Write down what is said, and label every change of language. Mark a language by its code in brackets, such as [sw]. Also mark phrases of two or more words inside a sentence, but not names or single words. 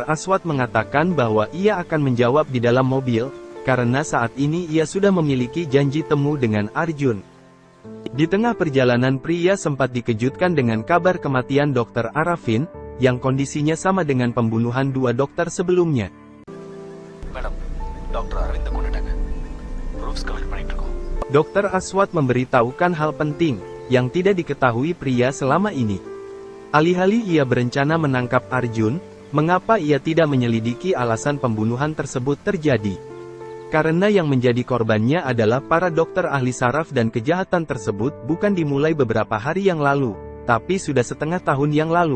[id] Aswad mengatakan bahwa ia akan menjawab di dalam mobil, karena saat ini ia sudah memiliki janji temu dengan Arjun. Di tengah perjalanan pria sempat dikejutkan dengan kabar kematian Dr. Arafin, yang kondisinya sama dengan pembunuhan 2 dokter sebelumnya. [en] madam doctor [ta] அரவிந்த் கொண்டுட்டாங்க [en] proofs collect [ta] பண்ணிட்டு இருக்கோம். [id] Dr. Aswad memberitahukan hal penting, yang tidak diketahui pria selama ini. Alih-alih ia berencana menangkap Arjun, mengapa ia tidak menyelidiki alasan pembunuhan tersebut terjadi? Karena yang menjadi korbannya adalah para dokter ahli saraf dan kejahatan tersebut bukan dimulai beberapa hari yang lalu, tapi sudah setengah tahun yang lalu.